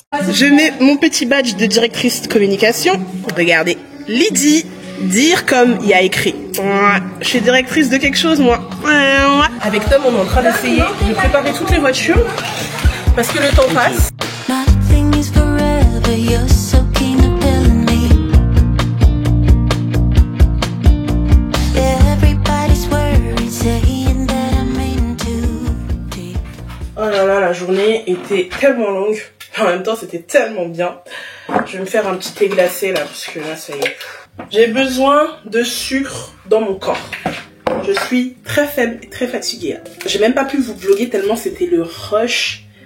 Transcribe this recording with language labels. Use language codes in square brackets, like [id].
[fr] Je mets mon petit badge de directrice de communication. Regardez, Lydie, dire comme il y a écrit. Je suis directrice de quelque chose, moi. Avec Tom, on est en train d'essayer de préparer toutes les voitures parce que le temps passe. [en] Nothing is forever, you're so keen to tell me. Everybody's worried, saying that I'm in too deep. [fr] Oh là là, la journée était tellement longue. En même temps, c'était tellement bien. Je vais me faire un petit thé glacé là, parce que là, ça y est. J'ai besoin de sucre dans mon corps. Je suis très faible et très fatiguée. J'ai même pas pu vous vlogger tellement c'était le rush.